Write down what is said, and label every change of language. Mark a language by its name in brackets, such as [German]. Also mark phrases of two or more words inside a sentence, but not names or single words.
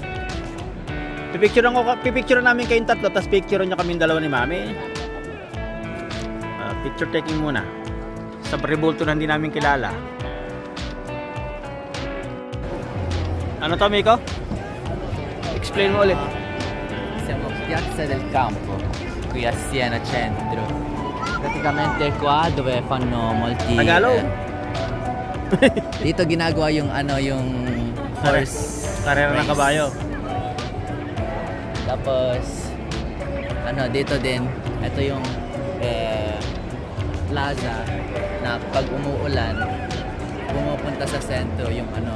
[Filipino] Pipicturean namin kayong tatlo, tapos picturean nyo kaming dalawa ni Mami. [English] Picture taking [Filipino] muna. Sa Rebulto na hindi namin kilala. Ano to, Miko? Explain mo ulit. [Italian] Siamo Piazza del Campo, qui a Siena centro. Praticamente qua dove fanno molti [Filipino] Tagalog? dito ginagawa yung ano yung horse Karera ng [English] race. [Filipino] kabayo. Tapos ano, dito din, ito yung plaza na pag umuulan, pumupunta sa sentro yung ano,